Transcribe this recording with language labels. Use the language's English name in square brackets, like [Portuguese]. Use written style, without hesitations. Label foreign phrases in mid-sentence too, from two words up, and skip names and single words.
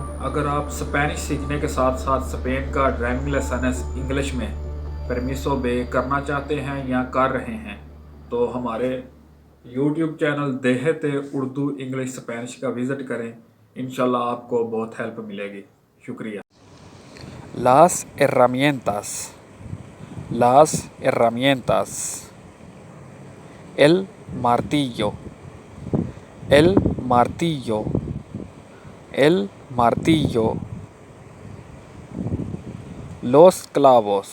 [Hindi] अगर आप स्पेनिश सीखने के साथ साथ स्पेन का [English] driving license [Hindi] इंग्लिश में परमिसो बे करना चाहते हैं या कर रहे हैं तो हमारे [English] YouTube channel [Hindi] देहते उर्दू इंग्लिश स्पेनिश का विज़िट करें। इंशाल्लाह आपको बहुत हेल्प मिलेगी। शुक्रिया। [Spanish] Las herramientas. Las herramientas. El martillo. El martillo. El martillo. Los clavos.